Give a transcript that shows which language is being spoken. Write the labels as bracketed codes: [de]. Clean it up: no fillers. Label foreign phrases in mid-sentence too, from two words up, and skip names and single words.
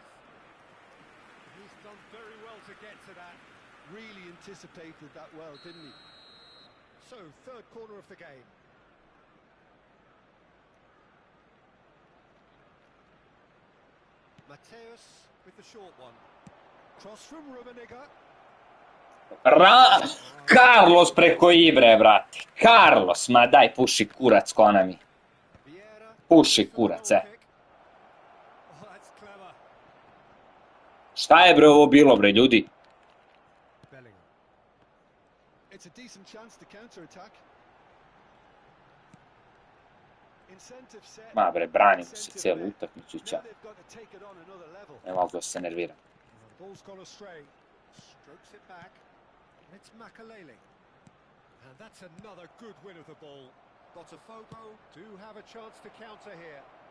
[en] He's done very well to get to that. Really anticipated that well, didn't he? So, third corner of the game. Mateus with the short one. Cross from Rummenigge. [sr] Carlos preko Ibre, brate. Carlos, ma daj, puši kurac, kona mi. Puši kurac, Šta je, bre, ovo bilo, bre, ljudi? [en] It's a decent chance to counter-attack. [sr] Ma, bre, branim se cijelu utakmicu i ćao. Ne mogu da se nerviram. [en] Ball's gone astray. Strokes it back. It's Makaleli. And that's another good win of the ball. Botafogo do have a chance to counter here.